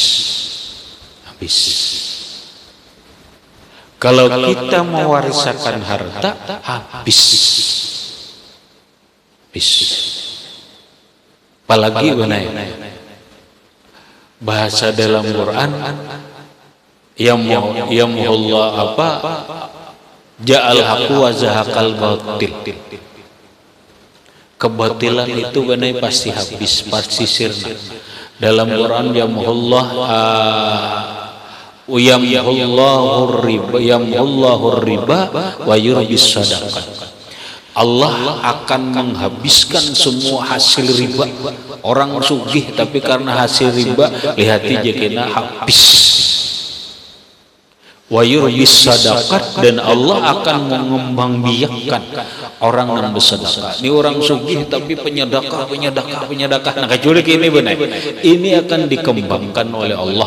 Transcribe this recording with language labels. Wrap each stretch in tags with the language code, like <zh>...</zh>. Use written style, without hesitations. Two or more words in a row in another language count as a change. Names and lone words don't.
<id>Kalau kita mewarisakan harta, habis. Apalagi benar. Bahasa dalam Quran, Allah apa?</id> <ar>جاء الحق وزهق الباطل.</ar> <id>Kebatilan itu benar pasti habis, pasti sirna. Dalam Quran</id> <ar>يمحق الله الربا ويربي الصدقات.</ar> <id>Allah akan menghabiskan semua hasil riba.</id> <bjn>Orang sugih tapi karena hasil riba lihati jekena habis.</bjn> <ar>ويربي الصدقات,</ar> <id>dan Allah akan mengembangbiakkan orang yang bersedekah. Ini orang sugih tapi penyedekah. Nah kecuali ini benar, ini akan dikembangkan oleh Allah.</id>